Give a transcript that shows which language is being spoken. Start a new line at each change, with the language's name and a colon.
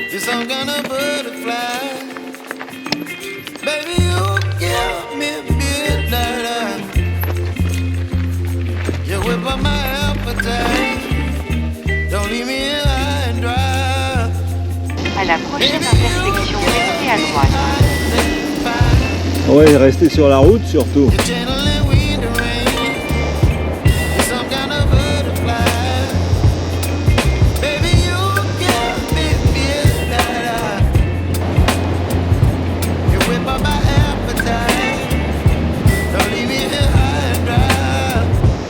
English: You're some kind of butterfly. Baby, you give me midnight. You whip up my appetite. Don't leave me here high and dry.
French: À la prochaine intersection, restez à droite.
English: Ice and fire.
French: Ouais, restez sur la route surtout.
English: You're chilling wind and rain. You're some kind of butterfly. Baby, you give me midnight. You whip up my appetite. Don't leave me here high and dry.